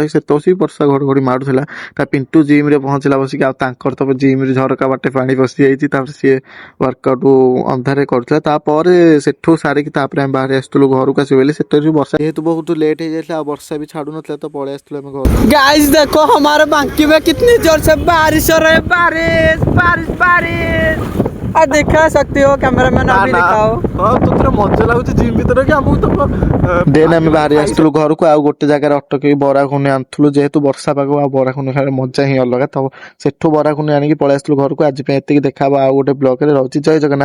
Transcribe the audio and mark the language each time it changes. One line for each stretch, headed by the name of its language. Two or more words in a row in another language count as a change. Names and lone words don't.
Odia: ସେତେ ବସିକି ବର୍ଷା ଘଡ଼ଘଡ଼ି ମାରୁଥିଲା। ତା ପିଣ୍ଟୁ ଜିମ୍ରେ ପହଞ୍ଚିଲା ବସିକି, ଆଉ ତାଙ୍କର ତ ଜିମ୍ରେ ଝରକା ବାଟେ ପାଣି ପଶିଯାଇଛି। ତାପରେ ସିଏ ୱାର୍କଆଉଟ୍ ଅନ୍ଧାରେ କରୁଥିଲା। ତାପରେ ସେଠୁ ସାରିକି ତାପରେ ଆମେ ବାହାରି ଆସିଥିଲୁ ଘରକୁ ଆସିବୁ ବୋଲି। ସେତେବେଳେ ବର୍ଷା ଯେହେତୁ ବହୁତ ଲେଟ୍ ହେଇଯାଇଥିଲା, ଆଉ ବର୍ଷା ବି ଛାଡ଼ୁନଥିଲା, ତ ପଳେଇ ଆସିଥିଲୁ ଆମେ ଘରକୁ।
Hindi: गाइस देखो हमारे बांकी में कितनी जोर से बारिश हो रही है। बारिश बारिश बारिश दिखा सकते हो कैमरामैन, अभी दिखाओ।
Odia: ମଜା ଲାଗୁଛି ଜିମ୍ ଭିତରେ କି ଆମକୁ ତ। ଦେନ୍ ଆମେ ବାହାରି ଆସିଥିଲୁ ଘରକୁ। ଆଉ ଗୋଟେ ଜାଗାରେ ଅଟକେଇ ବରା ଘୁଗୁନି ଆଣିଥିଲୁ, ଯେହେତୁ ବର୍ଷା ପାଗ, ଆଉ ବରା ଘୁଗୁନି ଖାଇବା ମଜା ହିଁ ଅଲଗା। ତ ସେଠୁ ବରା ଘୁଗୁନି ଆଣିକି ପଳେଇ ଆସିଥିଲୁ ଘରକୁ। ଆଜି ପାଇଁ ଏତିକି, ଦେଖା ହବ ଆଉ ଗୋଟେ ବ୍ଲଗରେ। ରହୁଛି, ଜୟ ଜଗନ୍ନାଥ।